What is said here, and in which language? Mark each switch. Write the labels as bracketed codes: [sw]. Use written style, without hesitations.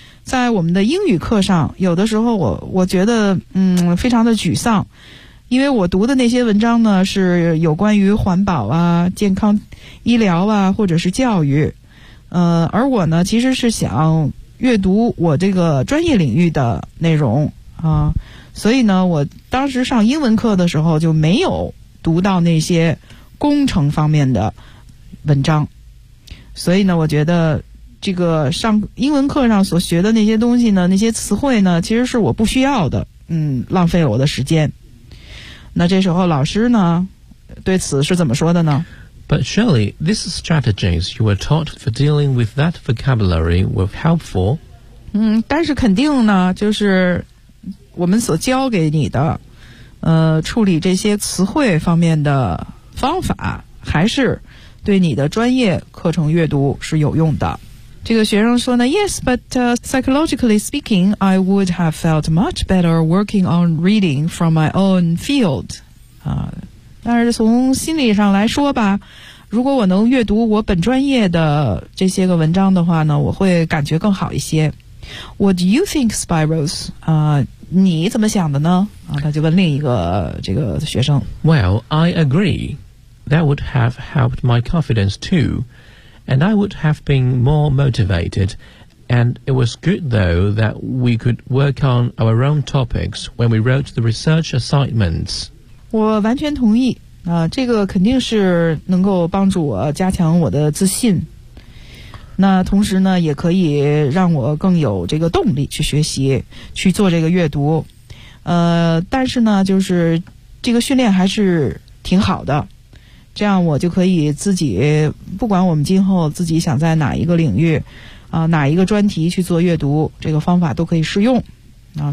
[zh] 在我们的英语课上，有的时候我觉得非常的沮丧，因为我读的那些文章呢是有关于环保啊、健康医疗啊或者是教育，而我呢其实是想阅读我这个专业领域的内容啊，所以呢我当时上英文课的时候就没有读到那些工程方面的文章，所以呢我觉得这个上英文课上所学的那些东西呢，那些词汇呢其实是我不需要的，浪费了我的时间。那这时候老师呢对此是怎么说的呢？ [en] But surely these strategies you were taught for dealing with that vocabulary were helpful. [zh] 但是肯定呢就是我们所教给你的处理这些词汇方面的方法还是对你的专业课程阅读是有用的。这个学生说呢 [en] Yes, but psychologically speaking, I would have felt much better working on reading from my own field. [zh] 但是从心理上来说吧，如果我能阅读我本专业的这些个文章的话呢，我会感觉更好一些。 [en] What do you think, Spiros? [zh] 你怎么想的呢？他就问另一个这个学生。 [en] Well, I agree. That would have helped my confidence too. And I would have been more motivated. And it was good, though, that we could work on our own topics when we wrote the research assignments. [zh] 我完全同意，这个肯定是能够帮助我加强我的自信。那同时呢，也可以让我更有这个动力去学习，去做这个阅读。但是呢，就是这个训练还是挺好的，这样我就可以自己，不管我们今后自己想在哪一个领域哪一个专题去做阅读，这个方法都可以适用啊。